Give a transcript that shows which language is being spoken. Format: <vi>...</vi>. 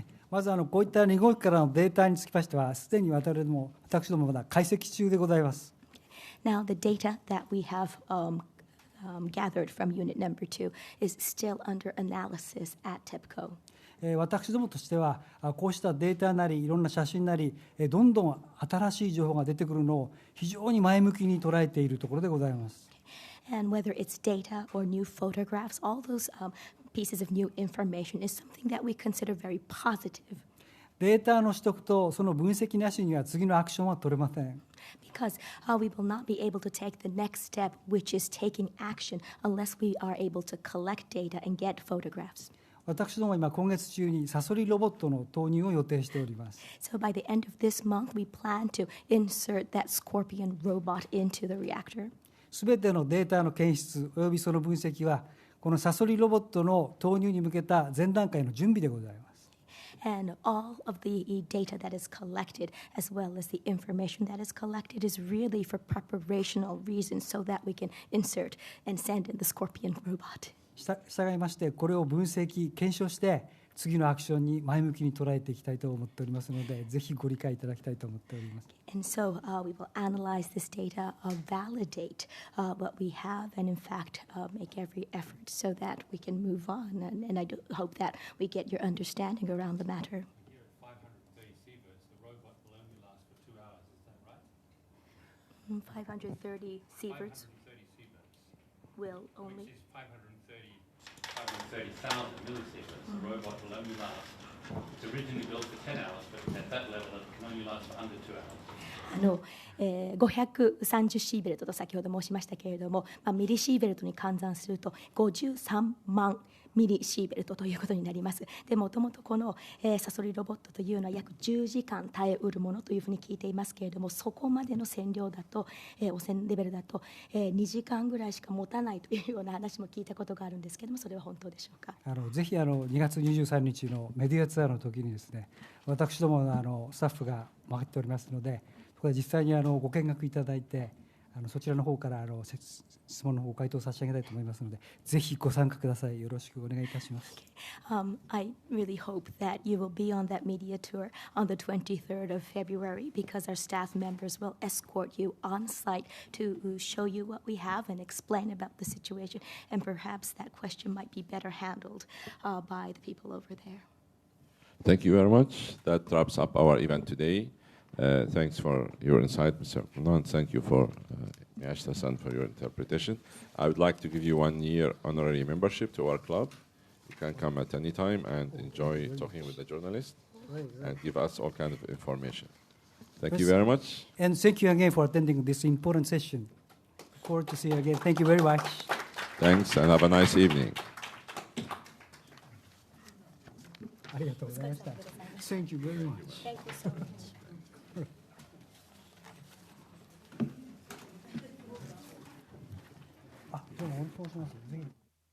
<ja>まずこういった2号機からのデータにつきましては、すでに私どもまだ解析中でございます。</ja> <en>Now, the data that we have gathered from unit number 2 is still under analysis at TEPCO.</en> <ja>私どもとしては、こうしたデータなりいろんな写真なり、どんどん新しい情報が出てくるのを非常に前向きに捉えているところでございます。</ja> <en>And whether it's data or new photographs, all those pieces of new information is something that we consider very positive.</en> <ja>データの取得とその分析なしには次のアクションは取れません。</ja> <en>Because we will not be able to take the next step, which is taking action, unless we are able to collect data and get photographs.</en> <ja>私どもは今月中にサソリロボットの投入を予定しております。</ja> <en>So by the end of this month, we plan to insert that Scorpion robot into the reactor.</en> <ja>すべてのデータの検出およびその分析はこのサソリロボットの投入に向けた前段階の準備でございます。</ja> <en>And all of the data that is collected, as well as the information that is collected, is really for preparational reasons so that we can insert and send in the Scorpion robot.</en> <ja>従いましてこれを分析検証して次のアクションに前向きに捉えていきたいと思っておりますので、ぜひご理解いただきたいと思っております。</ja> <en>And so we will analyze this data, validate what we have, and in fact make every effort so that we can move on. And I do hope that we get your understanding around the matter. Here at 530 sieverts, the robot will only last for 2 hours. Is that right? 530 sieverts 530 sieverts, will only. which is 530 530,000 millisieverts. The robot will only last. It's originally built for 10 hours, but at that level it can only last for under 2 hours.</en> <ja>530シーベルトと先ほど申しましたけれども、ミリシーベルトに換算すると53万ミリシーベルトということになります。でもともとこの、サソリロボットというのは約10時間耐えうるものというふうに聞いていますけれども、そこまでの線量だと、汚染レベルだと、2時間ぐらいしか持たないというような話も聞いたことがあるんですけれども、それは本当でしょうか。ぜひ2月23日のメディアツアーの時にですね、私どもスタッフが回っておりますので、そこで実際にご見学いただいて、そちらの方から質問の方回答差し上げたいと思いますので、ぜひご参加ください。よろしくお願いいたします。</ja> <en>I really hope that you will be on that media tour on the 23rd of February because our staff members will escort you on site to show you what we have and explain about the situation, and perhaps that question might be better handled by the people over there. Thank you very much. That wraps up our event today. Thanks for your insight, Mr. Kunan. Thank you for Miyashita-san for your interpretation. I would like to give you 1 year honorary membership to our club. You can come at any time and enjoy talking with the journalists and give us all kinds of information. Thank you very much. And thank you again for attending this important session. Look forward to see you again. Thank you very much. Thanks and have a nice evening.</en> <ja>ありがとうございました。</ja> <en>Thank you very much. Thank you so much.</en> <ja>どうも、お願いします。ぜひ</ja>